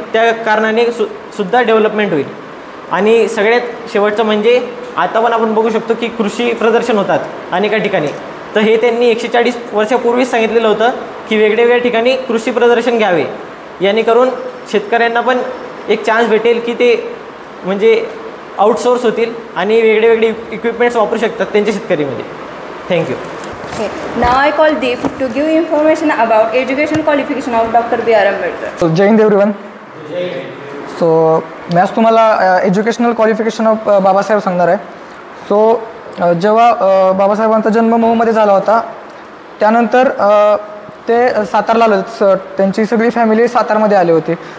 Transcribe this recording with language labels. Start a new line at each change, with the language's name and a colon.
Marathi: त्या कारणाने सुद्धा डेव्हलपमेंट होईल. आणि सगळ्यात शेवटचं म्हणजे आता पण आपण बघू शकतो की कृषी प्रदर्शन होतात अनेका ठिकाणी. तर हे त्यांनी 140 वर्षापूर्वीच सांगितलेलं होतं की वेगवेगळ्या ठिकाणी कृषी प्रदर्शन घ्यावे. यानेकरून शेतकऱ्यांना पण एक चान्स भेटेल की ते म्हणजे आउटसोर्स होतील आणि वेगळे इक्विपमेंट्स वापरू शकतात त्यांच्या शेतकरीमध्ये.
English: Thank you. Okay. Now I call Deep to give information about education qualification of Dr. B.R. Ambedkar.
Marathi: So Jai Hind everyone. So मी आज तुम्हाला
English: educational qualification of
Marathi: बाबासाहेब सांगणार आहे. सो जेव्हा बाबासाहेबांचा जन्म महूमध्ये झाला होता त्यानंतर ते सातारला आले, त्यांची सगळी फॅमिली सातारमध्ये आली होती.